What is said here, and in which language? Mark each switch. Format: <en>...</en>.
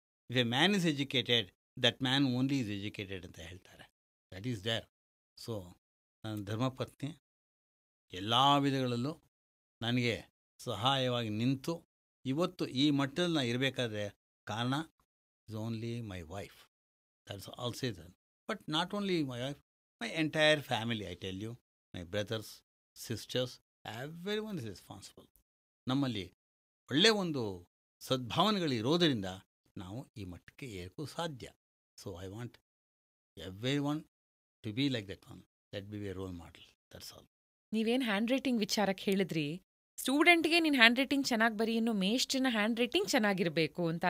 <en>if a man is educated, that man only is educated</en> <kn>ಅಂತ ಹೇಳ್ತಾರೆ.</kn> <en>That is there.</en> <kn>So ನನ್ನ ಧರ್ಮಪತ್ನಿ ಎಲ್ಲ ವಿಧಗಳಲ್ಲೂ ನನಗೆ ಸಹಾಯವಾಗಿ ನಿಂತು ಇವತ್ತು ಈ ಮಟ್ಟದಲ್ಲಿ ನಾನು ಇರಬೇಕಾದ್ರೆ ಕಾರಣ</kn> <en>Is only my wife. That's all season. But not only my wife, my entire family, I tell you, my brothers, sisters, everyone is responsible.</en> <kn>ನಮ್ಮಲ್ಲಿ ಒಳ್ಳೆಯ ಒಂದು ಸದ್ಭಾವನೆಗಳಿರೋದರಿಂದ ನಾವು ಈ ಮಟ್ಟಕ್ಕೆ ಏರಕ್ಕೂ ಸಾಧ್ಯ.</kn> <en>So I want every one to be like that one, that be a role model. That's all.</en> <kn>ನೀವೇನು hand writing ವಿಚಾರಕ್ಕೆ ಹೇಳಿದ್ರಿ, ಸ್ಟೂಡೆಂಟ್ಗೆ ನೀನು ಹ್ಯಾಂಡ್ ರೈಟಿಂಗ್ ಚೆನ್ನಾಗಿ ಬರೀ, ಇನ್ನು ಮೇಷ್ಟ್ರನ್ನ ಹ್ಯಾಂಡ್ ರೈಟಿಂಗ್ ಚೆನ್ನಾಗಿರಬೇಕು ಅಂತ.</kn>